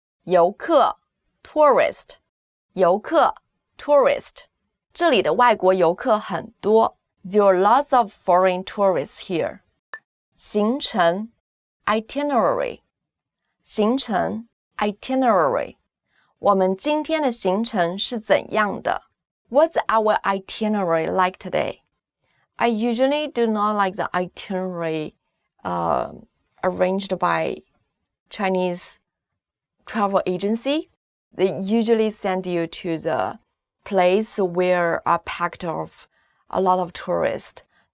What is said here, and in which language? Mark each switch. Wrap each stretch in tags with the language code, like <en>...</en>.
<en>游客 tourist. 游客 tourist.</en> <zh>这里的外国游客很多.</zh> <en>There are lots of foreign tourists here. 行程 itinerary. 行程 itinerary.</en> <zh>我们今天的行程是怎样的</zh> <en>What's our itinerary like today? I usually do not like the itinerary arranged by Chinese travel agency. They usually send you to the place where are packed of a lot of tourists.</en>